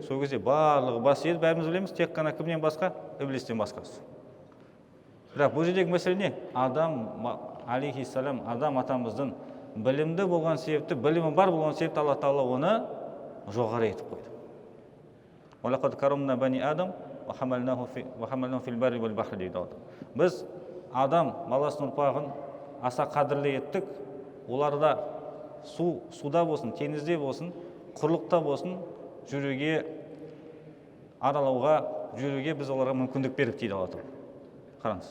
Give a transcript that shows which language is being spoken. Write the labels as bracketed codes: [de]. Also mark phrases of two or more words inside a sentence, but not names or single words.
[kk] Сол кезде барлығы бас иеді, бәріміз білеміз, тек қана кімнен басқа? Иблистен басқасы. Бірақ бұл жердегі мәселе не? Адам алейхиссалам, Адам атамыздың білімді болған себепті, білімі бар болған себепті Алла Тағала оны жоғары етіп қойды. [ar] «ولقد كرمنا بني آدم وحملناهم في البر والبحر» [kk] дейді. Біз Адам баласының ұрпағын аса қадірлі еттік. Оларда суда болсын, теңізде болсын, құрлықта болсын, жүруге, аралауға, жүруге біз оларға мүмкіндік бердік дейді Алла Тағала. Қараңыз.